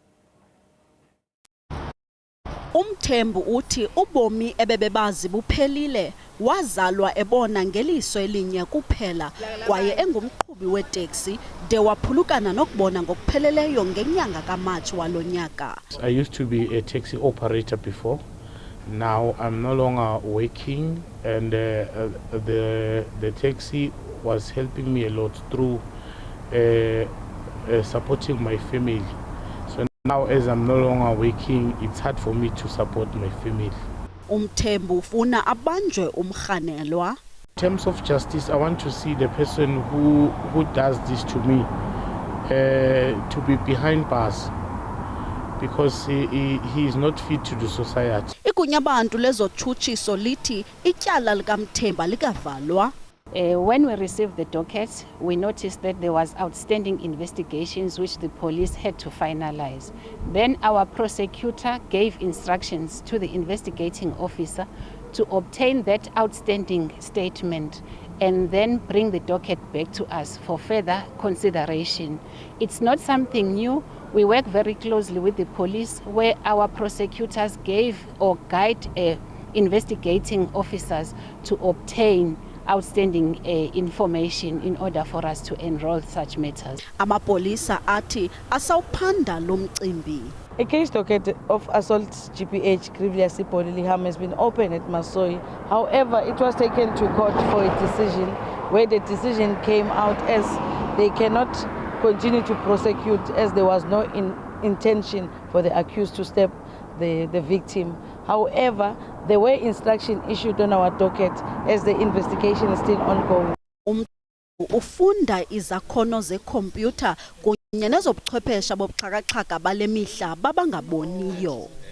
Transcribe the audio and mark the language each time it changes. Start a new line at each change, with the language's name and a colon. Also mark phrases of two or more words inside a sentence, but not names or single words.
Xhosa: uMthembu uthi ubomi ebebebazi buphelile, wazalwa ebona ngeliso elinye kuphela kwaye engumqhubi weteksi de waphulukana nokubona ngokupheleleyo ngenyanga kaMatshi walonyaka.
English: I used to be a taxi operator before. Now I'm no longer working, and the taxi was helping me a lot through supporting my family. So now as I'm no longer working, it's hard for me to support my family.
Xhosa: uMthembu ufuna abanjwe umkhanelwa.
English: In terms of justice, I want to see the person who does this to me to be behind bars, because he is not fit to the society.
Xhosa: Igunya abantu lezotshutshiso lithi ityala likaMthembu likavalwa.
English: When we received the docket, we noticed that there was outstanding investigations which the police had to finalize. Then our prosecutor gave instructions to the investigating officer to obtain that outstanding statement and then bring the docket back to us for further consideration. It's not something new. We work very closely with the police, where our prosecutors gave or guide investigating officers to obtain outstanding information in order for us to enroll such matters. Amapolisa athi asawuphanda lo mcimbi. A case docket of assault GPH grievously bodily harm has been opened at Masoyi. However, it was taken to court for a decision where the decision came out as they cannot continue to prosecute as there was no intention for the accused to stab the victim. However, there were instructions issued on our docket as the investigation is still ongoing.
Xhosa: Ufunda izakhono zekhompyutha kunye nezobuchwephesha bobuxhakaxhaka bale mihla babangaboniyo.